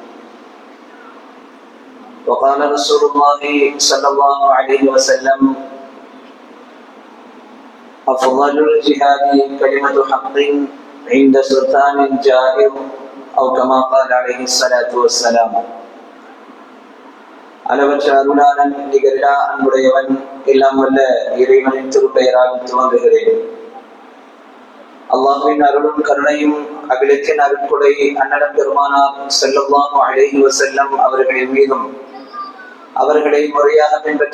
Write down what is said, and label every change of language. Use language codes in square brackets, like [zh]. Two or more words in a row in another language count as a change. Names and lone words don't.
[ar] وقال رسول الله صلى الله عليه وسلم: أفضل الجهاد كلمة حق عند سلطان جائر، أو كما قال عليه الصلاة والسلام. [ta] அளவற்ற அருளாளன் நிகரிலா அன்புடையவன் எல்லாம் வல்ல இறைவனின் திருப்பெயரால் துவங்குகிறேன். அல்லாஹ்வின் அருளும் கருணையும் அகிலத்தின் அருட்கொடை அன்னலம் பெருமானார் [ar] صلى الله عليه وسلم [ta] அவர்களின் மீதும், அவர்களை முறையாக பின்பற்றி